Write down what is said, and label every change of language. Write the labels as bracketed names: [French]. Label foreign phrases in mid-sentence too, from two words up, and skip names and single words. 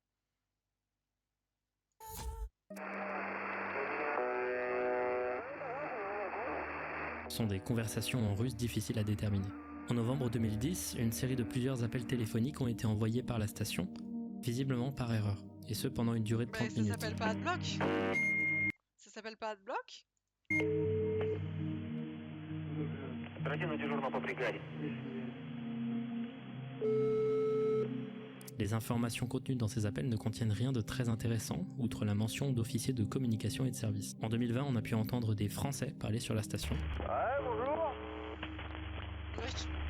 [French] Ce sont des conversations en russe difficiles à déterminer. En novembre 2010, une série de plusieurs appels téléphoniques ont été envoyés par la station, visiblement par erreur, et ce pendant une durée de 30 Ça minutes. s'appelle pas Adblock. Ça s'appelle pas Adblock. [Russian] Оперативно дежурного по бригаде. [French] Les informations contenues dans ces appels ne contiennent rien de très intéressant, outre la mention d'officiers de communication et de service. En 2020, on a pu entendre des Français parler sur la station. Ouais, bonjour. Wesh.